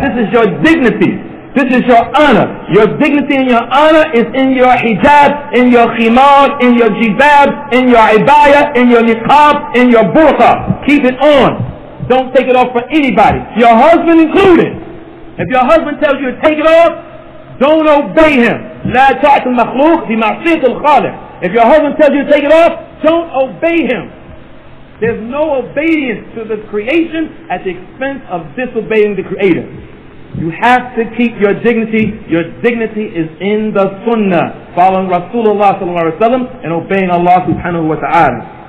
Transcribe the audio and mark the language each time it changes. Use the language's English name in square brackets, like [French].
[English] This is your dignity. This is your honor. Your dignity and your honor is in your hijab, in your khimar, in your jibab, in your ibaya, in your niqab, in your burqa. Keep it on. Don't take it off for anybody, your husband included. If your husband tells you to take it off, don't obey him. [Arabic] لا تعت المخلوق بمعصية الخالق. [English] If your husband tells you to take it off, don't obey him. There's no obedience to the creation at the expense of disobeying the Creator. You have to keep your dignity. Your dignity is in the Sunnah, following Rasulullah sallallahu alaihi wasallam and obeying Allah subhanahu wa ta'ala.